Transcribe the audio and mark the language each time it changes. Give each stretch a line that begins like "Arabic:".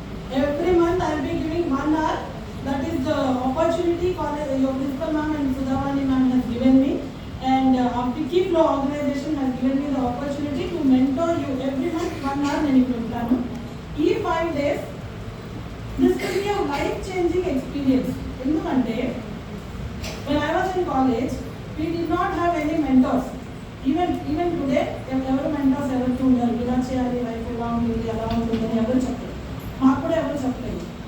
English: Every month I will be giving 1 hour. That is the opportunity your principal ma'am and Sudhavani ma'am has given me, and Vicky Flow organization has given me the opportunity to mentor you every month 1 hour.
Telugu: నేను ఇప్పుడు ఉంటాను.
English: ఈ 5 days this will be a life changing experience.
Telugu: ఎందుకంటే
English: when I was in college we did not have any mentors. Even today
Telugu: ఎవరు mentors ఎవరు ఉన్నారు, ఇలా చేయాలి, లైఫ్ ఎలా ఉంటుంది, ఎలా ఉంటుంది అని ఎవరు చెప్పలేదు, మాకు కూడా ఎవరు చెప్పలేదు.